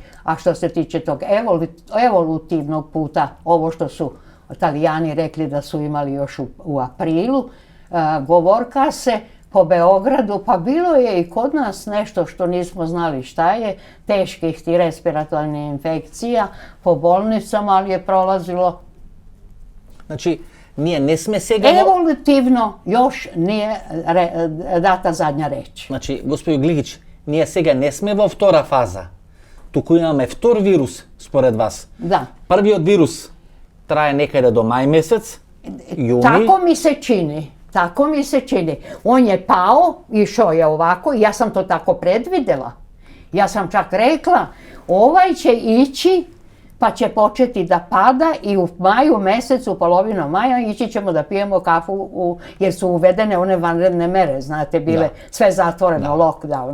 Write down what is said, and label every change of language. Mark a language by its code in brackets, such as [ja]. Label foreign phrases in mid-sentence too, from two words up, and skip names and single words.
[sr] A što se tiče tog evolutivnog puta, ovo što su Italijani rekli da su imali još u aprilu, govorka se po Beogradu, pa bilo je i kod nas nešto što nismo znali šta je, teških ti respiratornih infekcija po bolnicama, ali je prolazilo. Znači, ne sme sega... Evolutivno još nije data zadnja reč. [mk] Значи, господин Глигиќ, није сега не сме во втора фаза. Туку имаме втор вирус, според вас. Да. Првиот вирус трае некаде до мај месец. [sr] Juni? Tako mi se čini. On je pao, išao je ovako i ja sam to tako predvidela. Ja sam čak rekla, ovaj će ići pa će početi da pada i u maju mesecu, polovinom maja, ići ćemo da pijemo kafu jer su uvedene one vanredne mere, znate, bile sve zatvoreno, lockdown.